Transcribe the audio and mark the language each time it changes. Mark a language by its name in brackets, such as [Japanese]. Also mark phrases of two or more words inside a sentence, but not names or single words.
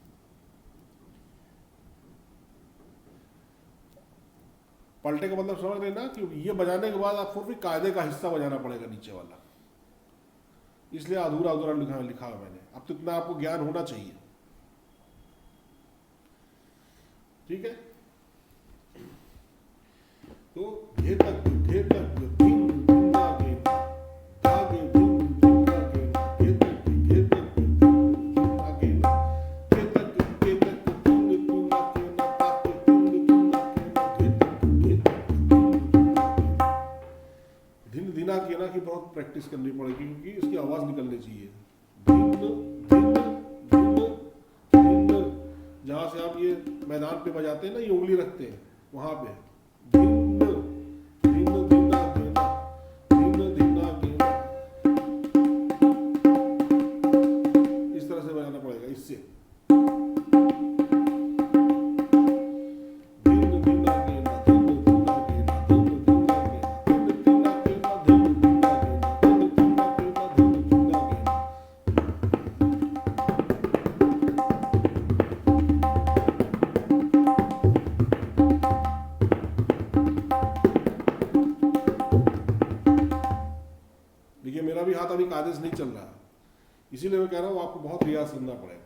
[Hindi] पलटे का मतलब समझ लेना कि ये बजाने के बाद आपको फिर कायदे का हिस्सा बजाना पड़ेगा नीचे वाला, इसलिए अधूरा अधूरा लिखा है मैंने। अब तो इतना आपको ज्ञान होना चाहिए, ठीक है। तो घेतक घेतक धिन धिना घेता, धागे धिन धिना घेता, घेतक घेतक धिन धिना घेता, घेतक घेतक धिन धिना घेता, ताके धिन धिना घेता, घेतक घेतक धिन धिना घेना की बहुत प्रैक्टिस करनी पड़ेगी, क्योंकि इसकी आवाज निकलनी चाहिए। धिन धिन धिन धिन, जहां से आप ये मैदान पे बजाते हैं ना, ये उंगली रखते हैं वहां पे, धिन धिन धिना घेना, धिन धिना घेना, इस तरह से बजाना पड़ेगा। इससे धिन धिना घेना, धिन धिना घेना, धिन धिना घेना, धिन धिना घेना, धिन धिना घेना, धिन धिना घेना, धिन धिना घेना। देखिए मेरा भी हाथ अभी कायदे से नहीं चल रहा है, इसीलिए मैं कह रहा हूँ आपको बहुत रियाज करना पड़ेगा।